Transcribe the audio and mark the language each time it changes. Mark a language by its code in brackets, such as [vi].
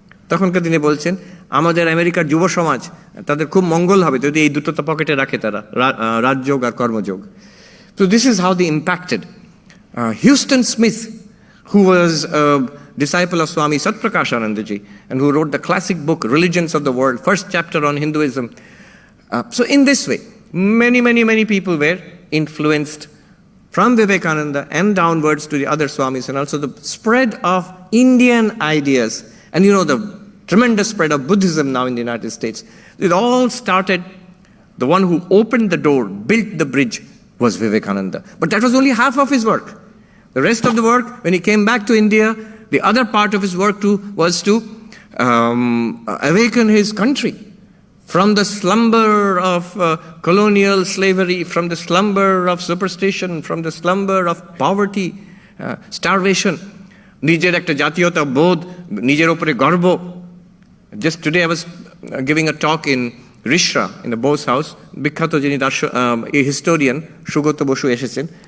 [bn] তখনকার দিনে বলছেন আমাদের আমেরিকার যুব সমাজ তাদের খুব মঙ্গল হবে যদি এই দুটো তো পকেটে রাখে তারা, রাজযোগ আর কর্মযোগ। [en] So this is how they impacted. Houston Smith, who was a disciple of Swami Satprakashanandaji and who wrote the classic book Religions of the World, first chapter on Hinduism. So in this way, many people were influenced from Vivekananda and downwards to the other Swamis, and also the spread of Indian ideas. And you know, the tremendous spread of Buddhism now in the United States. It all started, the one who opened the door, built the bridge, was Vivekananda. But that was only half of his work. The rest of the work, when he came back to India, the other part of his work too was to awaken his country from the slumber of colonial slavery, from the slumber of superstition, from the slumber of poverty, starvation. [bn] নিজের একটা জাতীয়তা বোধ, নিজের উপরে গর্ব। [en] Just today I was giving a talk in Rishra, in the Bose house. [bn] বিখ্যাত যিনি historian Sugata Basu এসেছেন।